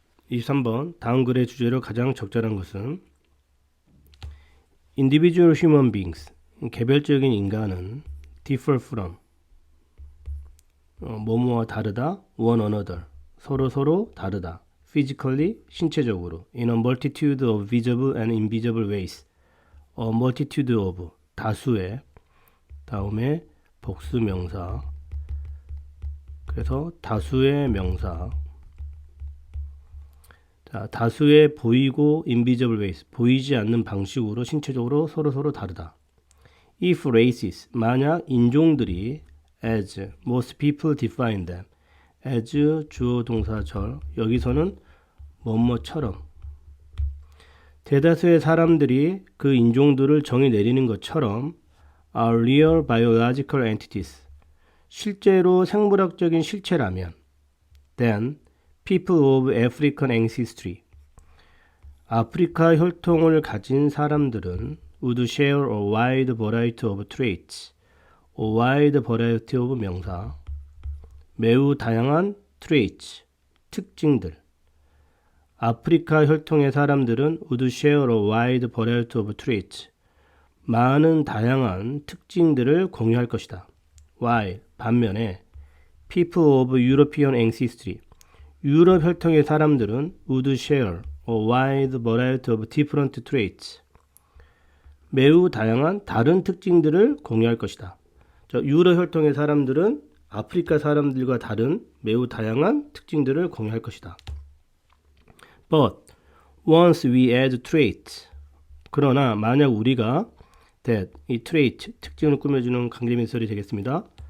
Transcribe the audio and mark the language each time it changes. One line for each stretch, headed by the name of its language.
Korean: 23번 다음 글의 주제로 가장 적절한 것은
English: individual human beings,
Korean: 개별적인 인간은
English: differ from,
Korean: 뭐뭐와 다르다.
English: one another,
Korean: 서로 다르다.
English: physically,
Korean: 신체적으로.
English: in a multitude of visible and invisible ways, a multitude of,
Korean: 다수의, 다음에 복수 명사, 그래서 다수의 명사. 자, 다수의 보이고
English: invisible ways,
Korean: 보이지 않는 방식으로 신체적으로 서로 다르다.
English: If races,
Korean: 만약 인종들이
English: as most people define them, as 주어 동사 절,
Korean: 여기서는 뭐뭐처럼, 대다수의 사람들이 그 인종들을 정의 내리는 것처럼
English: are real biological entities,
Korean: 실제로 생물학적인 실체라면
English: then people of African ancestry,
Korean: 아프리카 혈통을 가진 사람들은
English: would share a wide variety of traits, a wide variety of 명사,
Korean: 매우 다양한
English: traits,
Korean: 특징들. 아프리카 혈통의 사람들은
English: would share a wide variety of traits,
Korean: 많은 다양한 특징들을 공유할 것이다.
English: while,
Korean: 반면에
English: people of European ancestry,
Korean: 유럽 혈통의 사람들은
English: would share a wide variety of different traits,
Korean: 매우 다양한 다른 특징들을 공유할 것이다. 유럽 혈통의 사람들은 아프리카 사람들과 다른 매우 다양한 특징들을 공유할 것이다.
English: But once we add traits,
Korean: 그러나 만약 우리가 that, 이 trait, 특징을 꾸며주는 강제민설이 되겠습니다.